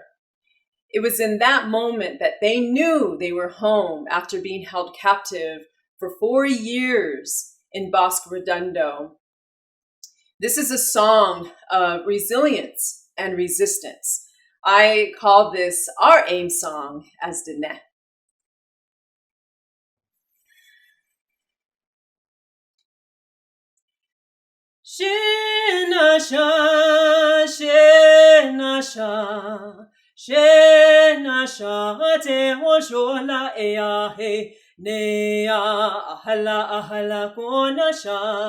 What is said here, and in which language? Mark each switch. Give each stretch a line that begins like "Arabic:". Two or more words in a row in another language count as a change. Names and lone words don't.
English: It was in that moment that they knew they were home after being held captive for 4 years in Bosque Redondo. This is a song of resilience and resistance. I call this our aim song as Dene. Shinasha, Shinasha, Shinasha, te hoshola ea he, nea ahala ahala konasha,